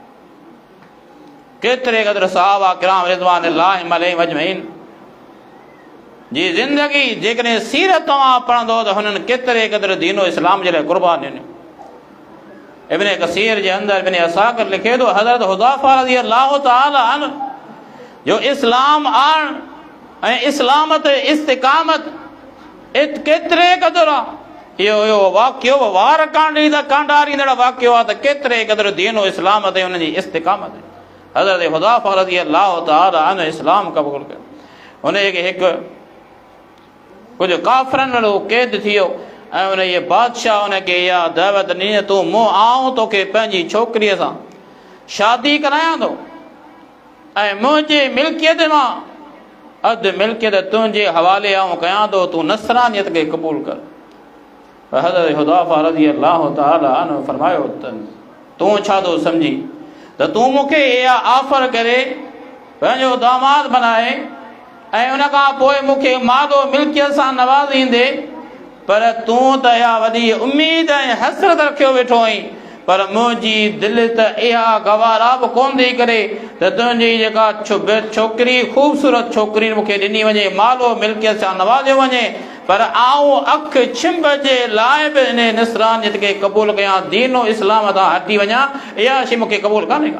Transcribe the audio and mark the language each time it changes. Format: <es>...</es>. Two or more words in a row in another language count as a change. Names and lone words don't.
<sd>केतिरे क़दुरु सहाबा किराम</sd> <ar>رضوان الله عليهم أجمعين</ar> <sd>जी ज़िंदगी जेकॾहिं सीरत तव्हां पढ़ंदो त हुननि केतिरे क़दुरु दीनो इस्लाम जे लाइ क़ुर्बान ॾिनियूं। इब्न कसीर जे अंदरि इब्न असाकिर लिखे थो, हज़रत हुज़ैफ़ा</sd> <ar>رضي الله تعالى عنه</ar> <sd>जो इस्लाम आण ऐं इस्लाम ते इस्तिक़ामत केतिरे क़दुरु आहे। इहो वाक़ियो वार कांडारींदड़ वाक़ियो आहे त केतिरे क़दुरु दीनो इस्लाम ते हुनजी इस्तिक़ामत। हज़रत हुज़ैफ़ा</sd> <ar>رضي الله تعالى عنه</ar> <sd>इस्लाम क़बूल कयो। हुनखे हिकु कुझु काफ़िरनि वारो क़ैद थी वियो ऐं हुन जे बादशाह हुनखे इहा दावत ॾिनी, तूं आऊं तोखे पंहिंजी छोकिरीअ सां शादी करायां थो ऐं मुंहिंजे मिल्कियत मां अधु मिल्कियत तुंहिंजे हवाले आऊं कयां थो, तूं नसरानियत खे क़बूल कर। हज़रत हुज़ैफ़ा</sd> <ar>رضي الله تعالى عنه</ar> <sd>फरमायो त तूं छा थो सम्झी त तूं मूंखे इहा ऑफर करे पंहिंजो दामाद बनाए ऐं उन खां पोइ मूंखे मालो मिल्कियत सां नवाज़ींदे, पर तूं त इहा वॾी उमेद ऐं हसरत रखियो वेठो आहीं, पर मुंहिंजी दिलि त इहा गवारा बि कोन थी करे त तुंहिंजी जेका छोकिरी ख़ूबसूरत छोकिरी मूंखे ॾिनी वञे, मालो मिल्कियत सां नवाज़ियो वञे, पर आऊं अखि छिंभ जे लाइ बि इन नसरानियत खे क़बूल कयां, दीनो इस्लाम तां हटी वञा, इहा शइ मूंखे क़बूल कान्हे का।</sd>